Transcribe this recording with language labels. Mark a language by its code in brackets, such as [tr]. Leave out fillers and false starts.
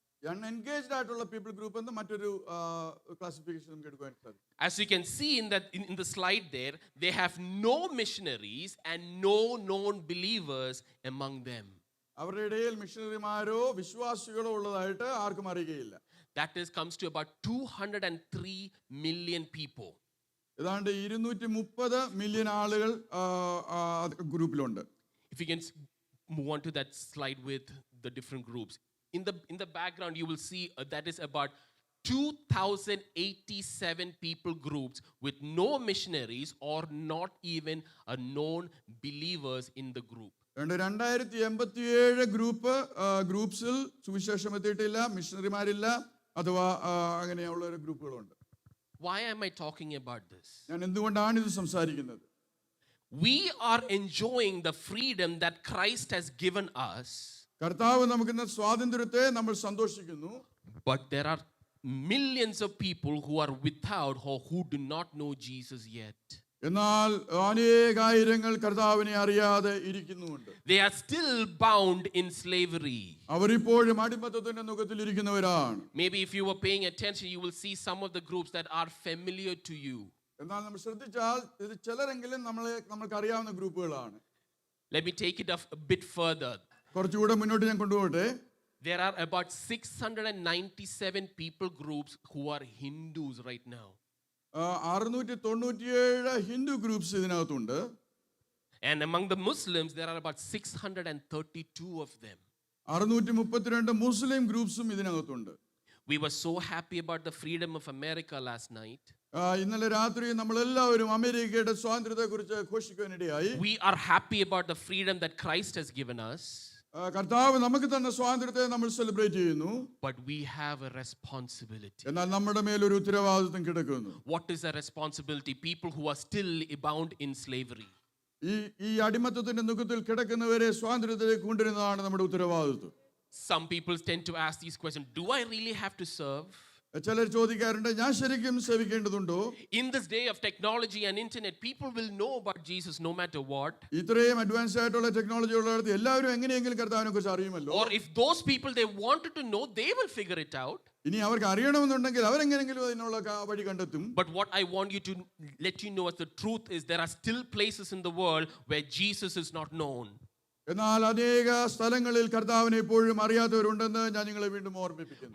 [ml] അൺഎൻഗേജ്ഡ് ആയിട്ടുള്ള people group എന്ന് മറ്റൊരു ക്ലാസിഫിക്കേഷൻ നമുക്ക് എടുക്കാൻ സാധിക്കും. [en] As you can see in the slide there, they have no missionaries and no known believers among them. [ml] അവരുടെ ഇടയിൽ മിഷണറിമാരോ വിശ്വാസികളോ ഉള്ളതായിട്ട് ആർക്കും അറിയുകയില്ല. [en] That comes to about 203 million people. [ml] ഏതാണ്ട് 230 മില്യൺ ആളുകൾ ഗ്രൂപ്പിലുണ്ട്. [en] If you can move on to that slide with the different groups. In the background, you will see that is about 2,087 people groups with no missionaries or not even a known believers in the group. [ml] 287 ഗ്രൂപ്പ്സിൽ സുവിശേഷം എത്തിയിട്ടില്ല, മിഷണറിമാരില്ല, അഥവാ അങ്ങനെയുള്ള ഒരു ഗ്രൂപ്പുകളുണ്ട്. [en] Why am I talking about this? [ml] ഞാൻ എന്തുകൊണ്ടാണ് ഇത് സംസാരിക്കുന്നത്? [en] We are enjoying the freedom that Christ has given us. [ml] കർത്താവ് നമുക്കിന്ന സ്വാതന്ത്ര്യത്തെ നമ്മൾ സന്തോഷിക്കുന്നു. [en] But there are millions of people who are without or who do not know Jesus yet. [ml] എന്നാൽ അനേകായിരങ്ങൾ കർത്താവിനെ അറിയാതെ ഇരിക്കുന്നുണ്ട്. [en] They are still bound in slavery. [ml] അവർ ഇപ്പോഴും അടിമത്തത്തിന്റെ നുഖത്തിൽ ഇരിക്കുന്നവരാണ്. [en] Maybe if you were paying attention, you will see some of the groups that are familiar to you. [ml] എന്നാൽ നമ്മൾ ശ്രദ്ധിച്ചാൽ ഇത് ചിലരെങ്കിലും നമ്മൾക്ക് അറിയാവുന്ന ഗ്രൂപ്പുകളാണ്. [en] Let me take it a bit further. [ml] കുറച്ചുകൂടെ മുന്നോട്ട് ഞാൻ കൊണ്ടുപോകട്ടെ. [en] There are about 697 people groups who are Hindus right now. [ml] 697 Hindu groups ഇതിനകത്തുണ്ട്. [en] And among the Muslims, there are about 632 of them. [ml] 632 മുസ്ലിം ഗ്രൂപ്പ്സും ഇതിനകത്തുണ്ട്. [en] We were so happy about the freedom of America last night. [ml] ഇന്നലെ രാത്രി നമ്മൾ എല്ലാവരും അമേരിക്കയുടെ സ്വാതന്ത്ര്യത്തെക്കുറിച്ച് ഘോഷിക്കാനിടയായി. [en] We are happy about the freedom that Christ has given us. [ml] കർത്താവ് നമുക്ക് തന്ന സ്വാതന്ത്ര്യത്തെ നമ്മൾ സെലിബ്രേറ്റ് ചെയ്യുന്നു. [en] But we have a responsibility. [ml] എന്നാൽ നമ്മുടെ മേൽ ഒരു ഉത്തരവാദിത്വം കിടക്കുന്നു. [en] What is the responsibility? People who are still bound in slavery. [ml] ഈ അടിമത്തത്തിന്റെ നുഖത്തിൽ കിടക്കുന്നവരെ സ്വാതന്ത്ര്യത്തിലേക്ക് കൊണ്ടുവരുന്നതാണ് നമ്മുടെ ഉത്തരവാദിത്വം. [en] Some people tend to ask these questions. Do I really have to serve? [ml] ചിലർ ചോദിക്കാറുണ്ട്, ഞാൻ ശരിക്കും സേവിക്കേണ്ടതുണ്ടോ? [en] In this day of technology and internet, people will know about Jesus no matter what. [ml] ഇത്രയും advance ആയിട്ടുള്ള technology ഉള്ളിടത്ത് എല്ലാവരും എങ്ങനെയെങ്കിലും കർത്താവിനെ കുറിച്ച് അറിയുമല്ലോ. [en] Or if those people they wanted to know, they will figure it out. [ml] ഇനി അവർക്ക് അറിയണമെന്നുണ്ടെങ്കിൽ അവരെങ്ങനെയെങ്കിലും അതിനുള്ള വഴി കണ്ടെത്തും. [en] But what I want you to let you know as the truth is there are still places in the world where Jesus is not known. [ml] എന്നാൽ അനേക സ്ഥലങ്ങളിൽ കർത്താവിനെ ഇപ്പോഴും അറിയാത്തവരുണ്ടെന്ന് ഞാൻ നിങ്ങളെ വീണ്ടും ഓർമ്മിപ്പിക്കുന്നു.